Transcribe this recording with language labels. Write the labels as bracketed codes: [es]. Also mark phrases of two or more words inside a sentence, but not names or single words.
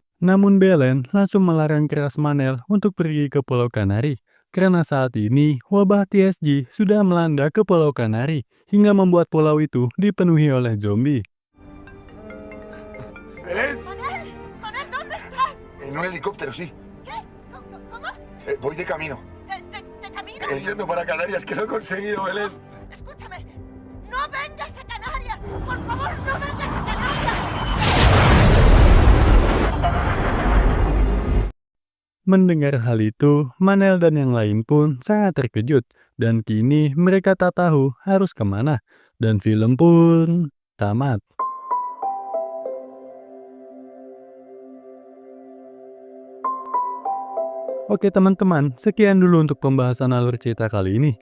[id] Namun Belen langsung melarang keras Manel untuk pergi ke Pulau Kanari, karena saat ini wabah TSG sudah melanda ke Pulau Kanari hingga membuat pulau itu dipenuhi oleh zombie. [es] ¡Belén! ¡Manel! ¡Manel, ¿dónde estás? En un helicóptero, sí. ¿Qué? ¿Cómo? Voy de camino. ¿De camino? Yendo para Canarias, que lo he conseguido, Belén. Por favor, no vengas a canalla. [id] Mendengar hal itu, Manel dan yang lain pun sangat terkejut. Dan kini mereka tak tahu harus kemana. Dan film pun tamat. Oke teman-teman, sekian dulu untuk pembahasan alur cerita kali ini.